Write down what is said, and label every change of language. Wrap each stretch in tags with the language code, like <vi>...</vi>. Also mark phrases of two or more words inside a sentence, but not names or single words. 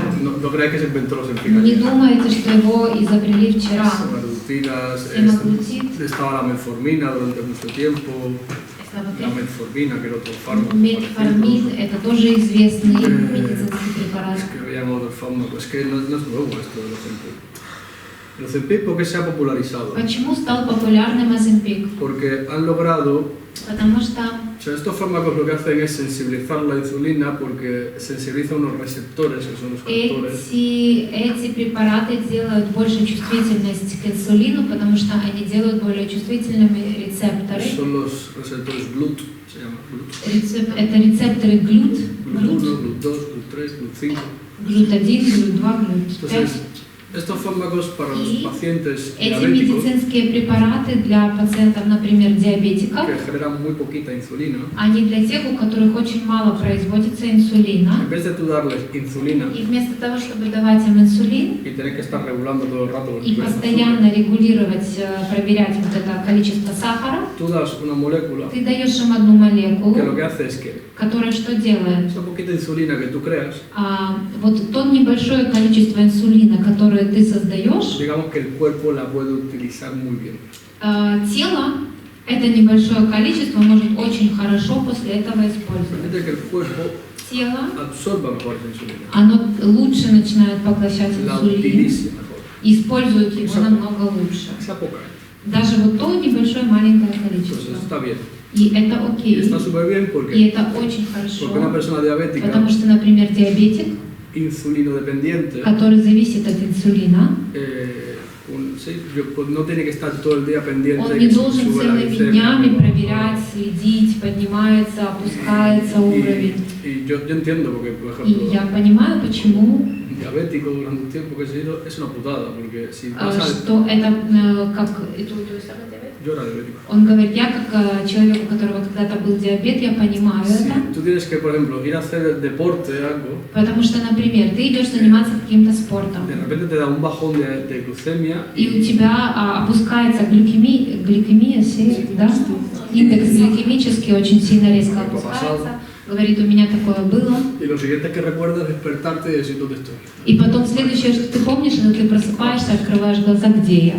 <es>No creáis que se inventó los Ozempic.</es> <ru>Не думайте, что его изобрели вчера. Semaglutid.</ru> <es>Estaba la metformina durante mucho tiempo. La metformina, que era otro fármaco.</es> <ru>Metformin, это тоже известный медицинский препарат.</ru> <es>Es que había otros fármacos. Es que no es nuevo esto del Ozempic. El Ozempic, ¿por qué se ha popularizado?</es> <ru>Почему стал популярным Ozempic?</ru> <es>Porque han logrado...</es> <ru>Потому что...</ru> <es>O sea, estos fármacos lo que hacen es sensibilizar la insulina porque sensibiliza unos receptores que son los conectores.</es> <ru>Эти препараты делают больше чувствительность к инсулину, потому что они делают более чувствительными рецепторы.</ru> <es>Son los receptores GLUT, se llama GLUT.</es> <ru>Это рецепторы GLUT.</ru> <es>GLUT 1, GLUT 2, GLUT 3, GLUT 5.</es> <ru>GLUT 1, GLUT 2, GLUT 5.</ru> <es>Estos fármacos para los pacientes</es> <ru>эти</ru> <es>diabéticos,</es> <ru>медицинские препараты для пациентов, например, диабетиков,</ru> <es>que generan muy poquita insulina,</es> <ru>они для тех, у которых очень мало производится инсулина.</ru> <es>en vez de tú darles insulina</es> <ru>И вместо того, чтобы давать им инсулин</ru> <es>y tener que estar regulando todo el rato</es> <ru>и постоянно регулировать, проверять вот это количество сахара,</ru> <es>tú das una molécula</es> <ru>ты даешь им одну молекулу,</ru> <es>que lo que hace es que</es> <ru>которая что делает?</ru> <es>esa poquita insulina que tú creas,</es> <ru>Вот то небольшое количество инсулина, которое ты создаешь,</ru> <es>digamos que el cuerpo la puede utilizar muy bien.</es> <ru>Тело это небольшое количество может очень хорошо после этого использовать.</ru> <es>Permite que el cuerpo</es> <ru>Тело,</ru> <es>absorba mejor esa insulina,</es> <ru>оно лучше начинает поглощать</ru> <es>la</es> <ru>инсулин</ru> <es>utilice mejor.</es> <ru>и использует его намного лучше.</ru> <es>Esa poca,</es> <ru>Даже вот то небольшое маленькое</ru> <es>pues</es> <ru>количество.</ru> <es>eso está bien.</es> <ru>И это</ru> <es>Y</es> <ru>окей.</ru> <es>está súper bien</es> <ru>И</ru> <es>porque</es> <ru>это очень</ru> <es>una</es> <ru>хорошо.</ru> <es>persona diabética,</es> <ru>Потому что, например, диабетик,</ru> <es>insulinodependiente,</es> <ru>который зависит от инсулина,</ru> <es>pues no tiene que estar todo el día pendiente</es> <ru>он</ru> <es>de</es> <ru>не</ru> <es>que</es> <ru>должен</ru> <es>sube la</es> <ru>целыми</ru> <es>glicemia.</es> <ru>днями проверять, следить, поднимается, опускается уровень.</ru> <es>Y yo entiendo porque, por</es> <ru>И</ru> <es>ejemplo,</es> <ru>я понимаю, почему,</ru> <es>diabético durante un tiempo que se hizo es una putada, porque si pasa...</es> <ru>что это как...</ru> <es>Yo era diabético.</es> <ru>Он говорит, я как человек, у которого когда-то был диабет, я понимаю</ru> <es>Si</es> <ru>это.</ru> <es>tú tienes que, por ejemplo, ir a hacer deporte, algo,</es> <ru>Потому что, например, ты идешь заниматься каким-то спортом,</ru> <es>de repente te da un bajón de glucemia</es> <ru>и у тебя опускается гликемия, да? Индекс гликемический очень сильно резко опускается. Говорит, у меня такое было.</ru> <es>y lo siguiente que recuerdas es despertarte y decir dónde estoy.</es> <ru>И потом следующее, что ты помнишь, это ты просыпаешься, открываешь глаза, где я.</ru>